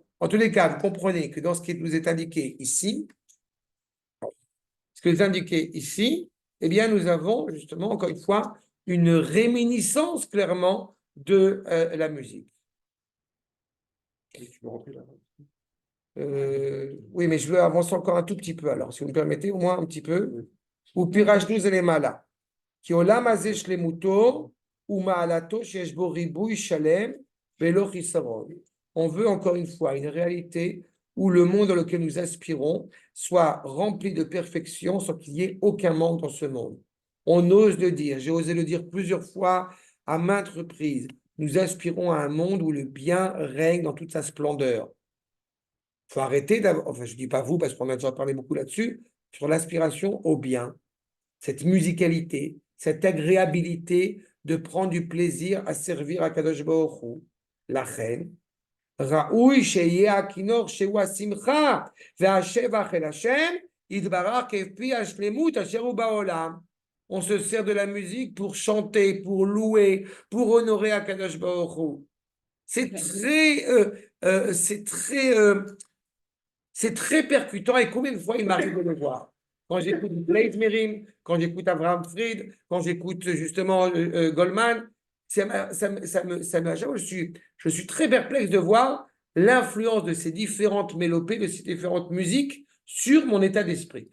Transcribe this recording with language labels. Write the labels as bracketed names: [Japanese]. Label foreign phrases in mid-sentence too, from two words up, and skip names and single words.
[French] En tous les cas, vous comprenez que dans ce qui nous est indiqué ici, eh bien, nous avons justement, encore une fois, une réminiscence clairement de la musique. Tu peux rentrer là. Oui, mais je veux avancer encore un tout petit peu alors, si vous me permettez, au moins un petit peu. Ou pirachnu zelemala. [Hebrew] כי העולם הזה שלמותו ומעלתו שיש בו ריבוי שלם ולא חסרון. [French] On veut encore une fois une réalité où le monde dans lequel nous aspirons soit rempli de perfection sans qu'il y ait aucun manque dans ce monde. On ose le dire, j'ai osé le dire plusieurs fois à maintes reprises. Nous aspirons à un monde où le bien règne dans toute sa splendeur. Il faut arrêter d'avoir, enfin je ne dis pas vous parce qu'on a déjà parlé beaucoup là-dessus, sur l'aspiration au bien, cette musicalité, cette agréabilité de prendre du plaisir à servir à [Hebrew] קדוש ברוך הוא, [French] la reine. [Hebrew] ראוי שיהיה הכינור שהוא השמחה והשבח אל השם יתברך כפי השלמות אשר הוא בעולם. [French] On se sert de la musique pour chanter, pour louer, pour honorer [Hebrew] הקדוש ברוך הוא. [French] C'est très percutant et combien de fois il m'arrive de le voir. Quand j'écoute Blade Merim, quand j'écoute Abraham Fried, quand j'écoute justement Goldman, je suis très perplexe de voir l'influence de ces différentes mélopées, de ces différentes musiques sur mon état d'esprit.